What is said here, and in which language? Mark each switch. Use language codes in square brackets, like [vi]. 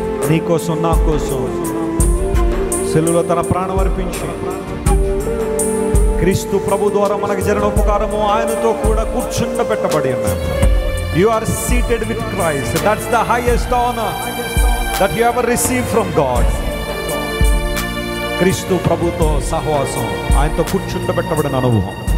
[te] నీకోసం నా కోసం సెలువులో తన ప్రాణం అర్పించి క్రీస్తు ప్రభు ద్వారా మనకు జరిగిన ఉపకారము ఆయనతో కూడా కూర్చుండబెట్టబడి ఉన్నాము. [en] You are seated with Christ. That's the highest honor that you ever received from God. [te] క్రీస్తు ప్రభుతో సహవాసం, ఆయనతో కూర్చుండబెట్టబడిన అనుభవం.